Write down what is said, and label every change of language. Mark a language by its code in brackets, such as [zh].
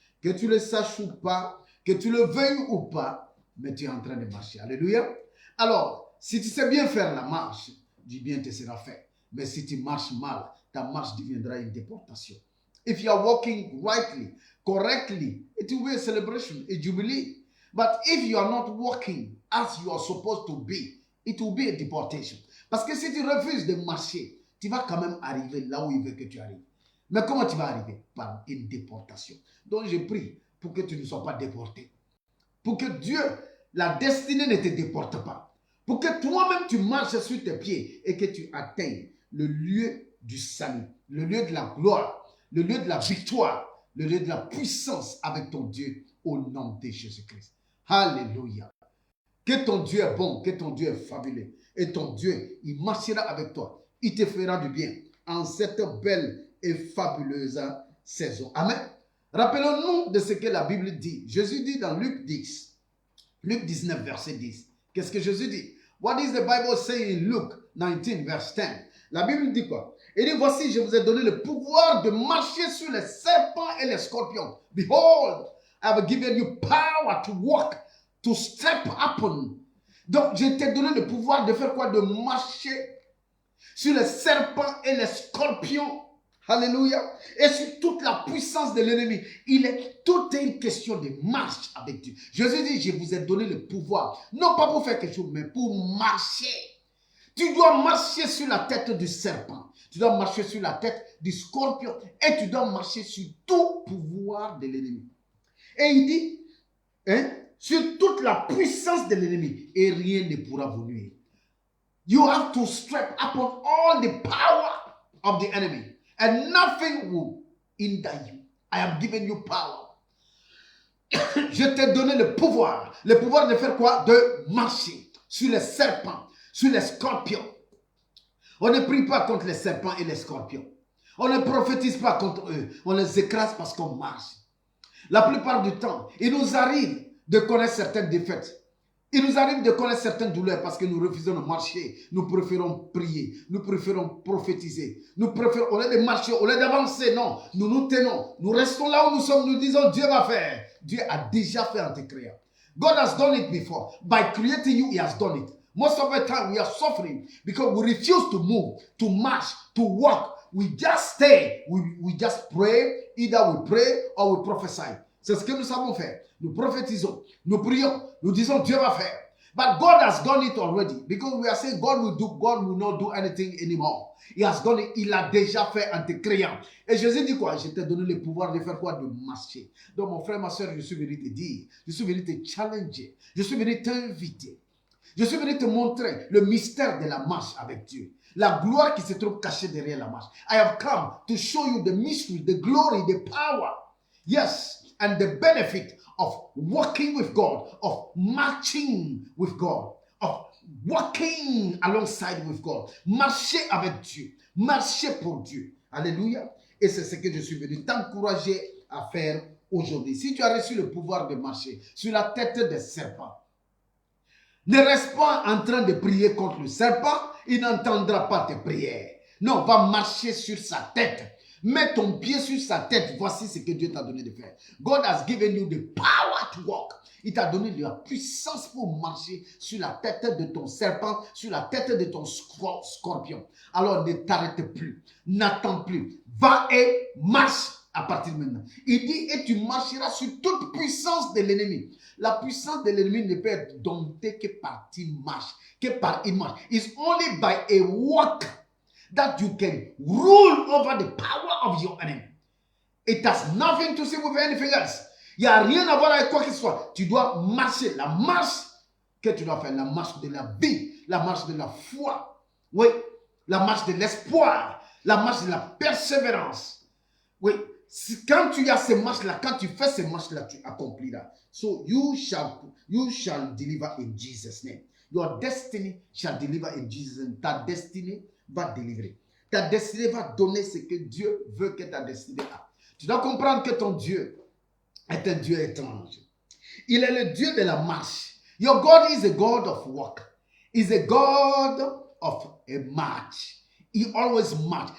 [fr] Que tu le saches ou pas, que tu le veuilles ou pas, mais tu es en train de marcher. Alléluia. Alors, si tu sais bien faire la marche, du bien te sera fait. Mais si tu marches mal, ta marche deviendra une déportation. [en] If you are walking rightly, correctly, it will be a celebration, a jubilee. But if you are not walking as you are supposed to be, it will be a deportation. [fr] Parce que si tu refuses de marcher, tu vas quand même arriver là où il veut que tu arrives. Mais comment tu vas arriver? Par une déportation. Donc je prie pour que tu ne sois pas déporté. Pour que Dieu, la destinée ne te déporte pas. Pour que toi-même tu marches sur tes pieds et que tu atteignes le lieu du salut, le lieu de la gloire, le lieu de la victoire, le lieu de la puissance avec ton Dieu au nom de Jésus-Christ. Alléluia. Que ton Dieu est bon, que ton Dieu est fabuleux. Et ton Dieu, il marchera avec toi. Il te fera du bien en cette belle et fabuleuse saison. Amen. Rappelons-nous de ce que la Bible dit. Jésus dit dans Luc 10, Luc 19, verset 10. Qu'est-ce que Jésus dit? [en] What is the Bible saying in Luke 19, verse 10? [fr] La Bible dit quoi? Il dit, voici, je vous ai donné le pouvoir de marcher sur les serpents et les scorpions. [en] Behold, I have given you power to walk, to step upon. [fr] Donc, je t'ai donné le pouvoir de faire quoi? De marcher sur les serpents et les scorpions. Alléluia. Et sur toute la puissance de l'ennemi. Tout est une question de marche avec Dieu. Jésus dit, je vous ai donné le pouvoir. Non pas pour faire quelque chose, mais pour marcher. Tu dois marcher sur la tête du serpent. Tu dois marcher sur la tête du scorpion. Et tu dois marcher sur tout pouvoir de l'ennemi. Et il dit, sur toute la puissance de l'ennemi. Et rien ne pourra vous nuire. [en] You have to step upon all the power of the enemy. And nothing will hinder you. I have given you power. [fr] Je t'ai donné le pouvoir. Le pouvoir de faire quoi? De marcher sur les serpents, sur les scorpions. On ne prie pas contre les serpents et les scorpions. On ne prophétise pas contre eux. On les écrase parce qu'on marche. La plupart du temps, il nous arrive de connaître certaines défaites. Il nous arrive de connaître certaines douleurs parce que nous refusons de marcher. Nous préférons prier. Nous préférons prophétiser. Nous préférons, au lieu de marcher, au lieu d'avancer, non. Nous nous tenons. Nous restons là où nous sommes. Nous disons, Dieu va faire. Dieu a déjà fait en te créant. [en] God has done it before. By creating you, He has done it. Most of the time, we are suffering because we refuse to move, to march, to walk. We just stay. We just pray. Either we pray or we prophesy. [fr] C'est ce que nous savons faire. Nous prophétisons, nous prions, nous disons Dieu va faire. [en] But God has done it already. Because we are saying God will not do anything anymore. He has done it. [fr] Il a déjà fait en te créant. Et Jésus dit quoi? Je t'ai donné le pouvoir de faire quoi? De marcher. Donc mon frère, ma soeur, je suis venu te dire, je suis venu te challenger, je suis venu t'inviter. Je suis venu te montrer le mystère de la marche avec Dieu. La gloire qui se trouve cachée derrière la marche. [en] I have come to show you the mystery, the glory, the power. Yes. and the benefit of walking with God, of marching with God, of walking alongside with God. [fr] Marcher avec Dieu, marcher pour Dieu. Alléluia. Et c'est ce que je suis venu t'encourager à faire aujourd'hui. Si tu as reçu le pouvoir de marcher sur la tête des serpents, ne reste pas en train de prier contre le serpent, il n'entendra pas tes prières. Non, va marcher sur sa tête. Mets ton pied sur sa tête. Voici ce que Dieu t'a donné de faire. [en] God has given you the power to walk. [fr] Il t'a donné de la puissance pour marcher sur la tête de ton serpent, sur la tête de ton scorpion. Alors ne t'arrête plus, n'attends plus. Va et marche à partir de maintenant. Il dit, et tu marcheras sur toute puissance de l'ennemi. La puissance de l'ennemi ne peut être domptée que par une marche, [en] It's only by a walk that you can rule over the power of your enemy. It has nothing to do with anything else. [fr] Il n'y a rien à voir avec quoi que ce soit. Tu dois marcher. La marche que tu dois faire, la marche de la vie, la marche de la foi. Oui, la marche de l'espoir, la marche de la persévérance. Oui, quand tu as ces marches-là, quand tu fais ces marches-là, tu accompliras. [en] So you shall deliver in Jesus' name. Your destiny shall deliver in Jesus' name. [fr] Ta destinée va délivrer. Ta destinée va donner ce que Dieu veut que ta destinée a. Tu dois comprendre que ton Dieu est un Dieu étrange. Il est le Dieu de la marche. [en] Your God is a God of walk. Is a God of a march. He always march.